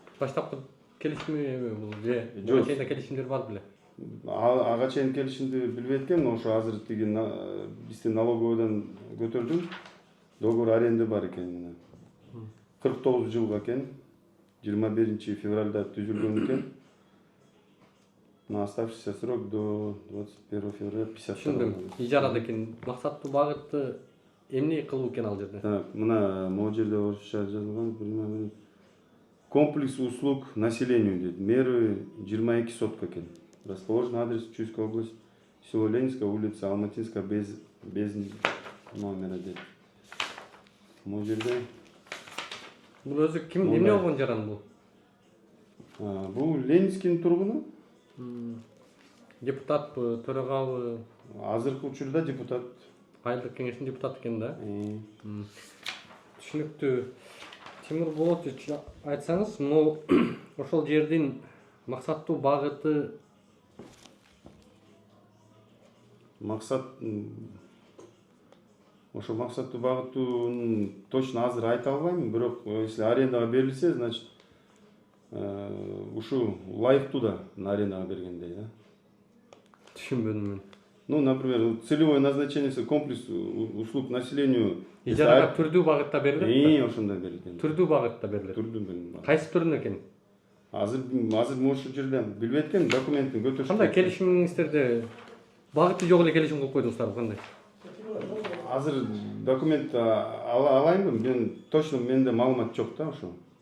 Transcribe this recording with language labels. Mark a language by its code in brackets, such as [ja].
[ky] Баштапкы келишими бул же жок келишимдер бар беле? Ага чейин келишимди билбейт экен, ошо азыр тиги биздин налоговойдон көтөрдүм. Договор аренда бар экен. 49 жылга экен. 21 февралда түзүлгөн экен. [ru] На оставшийся срок до 21 февраля 52. [ky] Түшүндүм. Ижарада экен. Максаттуу багыты эмне кылуу экен ал жерде? Так, мына могу жерде орусча жазылган. [ru] Комплекс услуг населению [ky] дейт. Меры 22 сотка экен. [ru] Расположен адрес Чуйская область, село Ленинская, улица Алматинская, без номера дейт. [ky] Могу жерде. Бул өзү ким эмне болгон жаран бул? Бул Ленинскийдин тургуну. Депутатпы, төрагабы? Азыркы учурда депутат. Айылдык кеңештин депутаты экен да? Түшүнүктүү. Тимур Болотович, айтсаңыз, ошол жердин максаттуу багыты? Ошо максаттуу багытын точно азыр айта албайм, бирок если арендага берилсе, значит ушу лайыктуу да арендага бергендей, да. Түшүнбөдүм мен. [ru] Например, целевое назначение комплекс услуг населению. [ky] Ижарага түрдүү багытта берилет? Ошондой берилген. Түрдүү багытта берилет. Түрдүү берилген. Кайсы түрүнө экен? Азыр ошол жерде билбейт экен, документтин көтөрүш. Кандай келишимиңиздерде багыты жок эле келишим кылып койдуңуздар, кандай? Азыр документ алайынбы? Мен точно менде маалымат жок да ошо.